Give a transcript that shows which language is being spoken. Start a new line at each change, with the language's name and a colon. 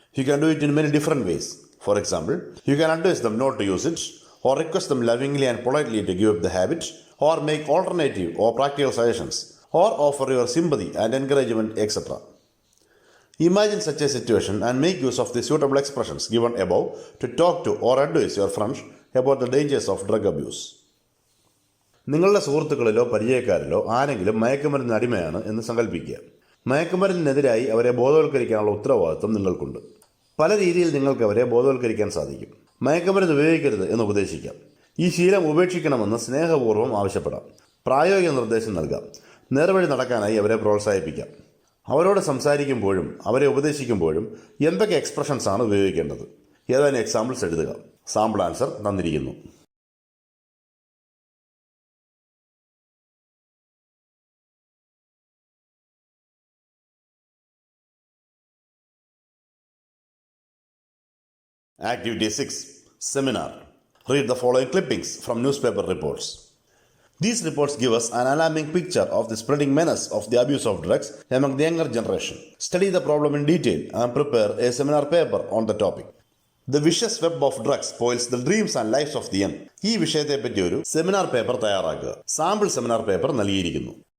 English: You can do it in many different ways. For example, you can advise them not to use it, or request them lovingly and politely to give up the habit, or make alternative or practical suggestions, or offer your sympathy and encouragement, etc. Imagine such a situation and make use of the suitable expressions given above to talk to or advise your friends about the dangers of drug abuse.
Malayalam: നിങ്ങളുടെ സുഹൃത്തുക്കളിലോ പരിചയക്കാരിലോ ആരെങ്കിലും മയക്കുമരുന്നിന് അടിമയാണ് എന്ന് സങ്കല്പിക്കുക. മയക്കുമരുന്നിനെതിരായി അവരെ ബോധവൽക്കരിക്കാനുള്ള ഉത്തരവാദിത്വം നിങ്ങൾക്കുണ്ട്. പല രീതിയിൽ നിങ്ങൾക്ക് അവരെ ബോധവൽക്കരിക്കാൻ സാധിക്കും. മയക്കുമരുന്ന് ഉപയോഗിക്കരുത് എന്ന് ഉപദേശിക്കാം. ഈ ശീലം ഉപേക്ഷിക്കണമെന്ന് സ്നേഹപൂർവ്വം ആവശ്യപ്പെടാം. പ്രായോഗിക നിർദ്ദേശം നൽകാം. നേർവഴി നടക്കാനായി അവരെ പ്രോത്സാഹിപ്പിക്കാം. അവരോട് സംസാരിക്കുമ്പോഴും അവരെ ഉപദേശിക്കുമ്പോഴും എന്തൊക്കെ എക്സ്പ്രഷൻസ് ആണ് ഉപയോഗിക്കേണ്ടത്? ഏതാനും എക്സാമ്പിൾസ് എഴുതുക. സാമ്പിൾ ആൻസർ തന്നിരിക്കുന്നു.
English: Activity 6. Seminar. Read the following clippings from newspaper reports. These reports give us an alarming picture of the spreading menace of the abuse of drugs among the younger generation. Study the problem in detail and prepare a seminar paper on the topic. The vicious web of drugs spoils the dreams and lives of the young.
Malayalam: ഈ വിഷയത്തെപ്പറ്റി ഒരു seminar paper തയ്യാറാക്കുക. Sample seminar paper നൽകിയിരിക്കുന്നു.